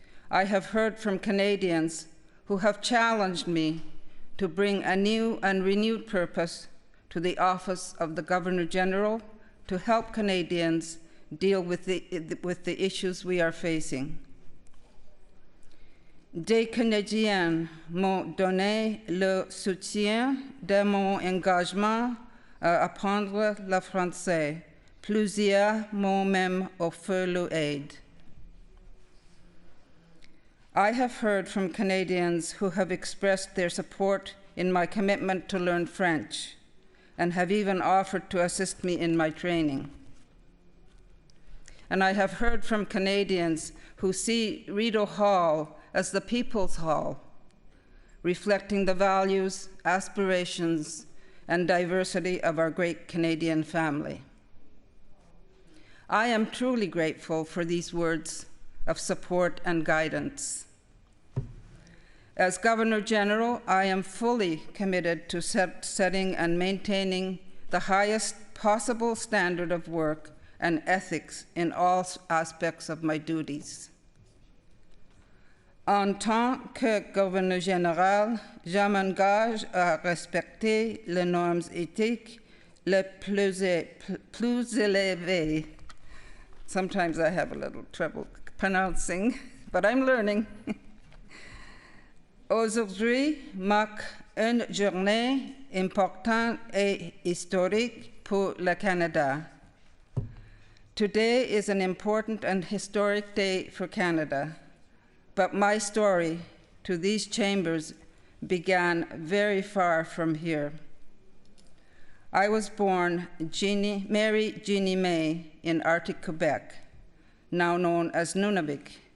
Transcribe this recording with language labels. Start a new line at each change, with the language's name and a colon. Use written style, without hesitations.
English: I have heard from Canadians who have challenged me to bring a new and renewed purpose to the Office of the Governor General to help Canadians deal with the issues we are facing.
French: Des Canadiens m'ont donné le soutien de mon engagement à apprendre le français. Plusieurs m'ont même offert l'aide.
English: I have heard from Canadians who have expressed their support in my commitment to learn French and have even offered to assist me in my training. And I have heard from Canadians who see Rideau Hall as the People's Hall, reflecting the values, aspirations, and diversity of our great Canadian family. I am truly grateful for these words of support and guidance. As Governor General, I am fully committed to setting and maintaining the highest possible standard of work and ethics in all aspects of my duties.
French: En tant que Gouverneur général, je m'engage à respecter les normes éthiques les plus élevées.
English: Sometimes I have a little trouble pronouncing, but I'm learning.
French: Aujourd'hui marque une journée importante et historique pour le Canada.
English: Today is an important and historic day for Canada, but my story to these chambers began very far from here. I was born Mary Jeannie May in Arctic Quebec, now known as Nunavik.